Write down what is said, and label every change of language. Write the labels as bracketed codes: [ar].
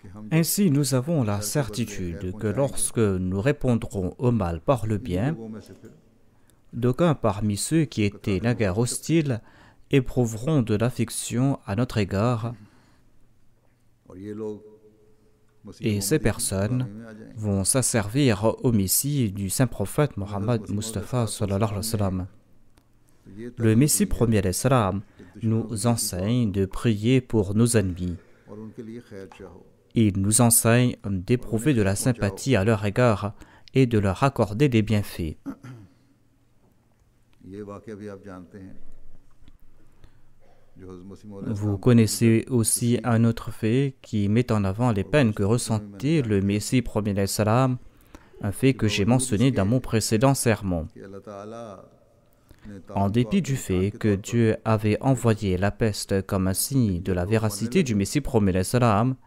[fr] Ainsi, nous avons la certitude que lorsque nous répondrons au mal par le bien, d'aucuns parmi ceux qui étaient naguère hostiles éprouveront de l'affection à notre égard, et ces personnes vont s'asservir au Messie du saint prophète Mohammed Mustafa [ar] sallallahu alayhi wa sallam. [fr] Le Messie premier alayhi salam nous enseigne de prier pour nos ennemis. [hi] और उनके लिए खैर चाहो [fr] Il nous enseigne d'éprouver de la sympathie à leur égard et de leur accorder des bienfaits. [hi] ये वाकया भी आप जानते हैं जो हज़रत मसीह मौला [fr] Vous connaissez aussi un autre fait qui met en avant les peines que ressentait le Messie premier alayhi salam, un fait que j'ai mentionné dans mon précédent sermon. [hi] कि अल्लाह ताला ने [fr] En dépit du fait que Dieu avait envoyé la peste comme un signe de la véracité du Messie premier alayhi salam,